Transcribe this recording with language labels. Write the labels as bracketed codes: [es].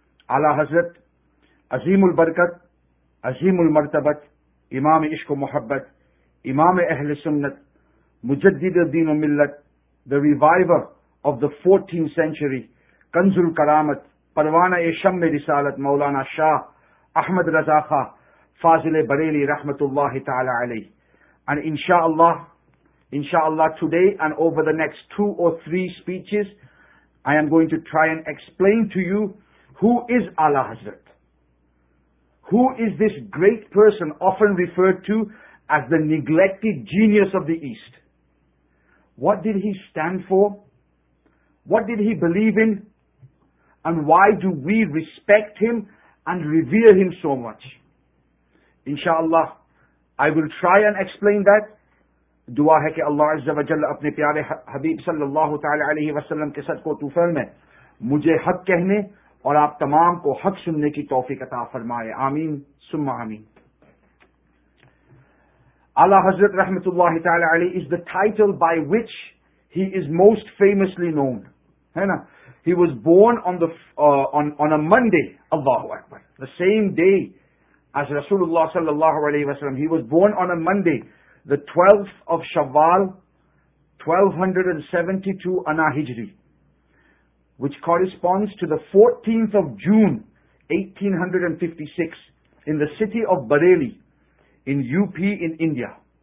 [en] Ala Hazrat Azimul Barakat, Azimul Martabat, Imam Ishq Muhabbat, Imam Ahl Sunnat, Mujaddid al-Din al-Millat, the reviver of the 14th century, Kanzul Karamat, Parwana e Sham Risalat, Maulana Shah, Ahmad Raza Khan, Fazil e Bareli rahmatullahi ta'ala alayhi. And inshallah today and over the next two or three speeches, I am going to try and explain to you who is Ala Hazrat. Who is this great person often referred to as the neglected genius of the East? What did he stand for? What did he believe in? And why do we respect him and revere him so much? Inshallah. I will try and explain that. [ur] دعا ہے کہ اللہ عز و جل اپنے پیارے حبیب صلی اللہ تعالی علیہ وسلم کے صدقہ تو فرمائے مجھے حق کہنے اور آپ تمام کو حق سننے کی توفیق عطا فرمائے آمین ثم آمین اعلی حضرت رحمت اللہ تعالی علیہ [en] is the title by which he is most famously known. [ur] ہے نا [en] He was born on a Monday. اللہ اکبر The same day As Rasulullah sallallahu alayhi wa sallam, he was born on a Monday, the 12th of Shawwal, 1272 Ana Hijri, which corresponds to the 14th of June, 1856, in the city of Bareilly, in UP in India.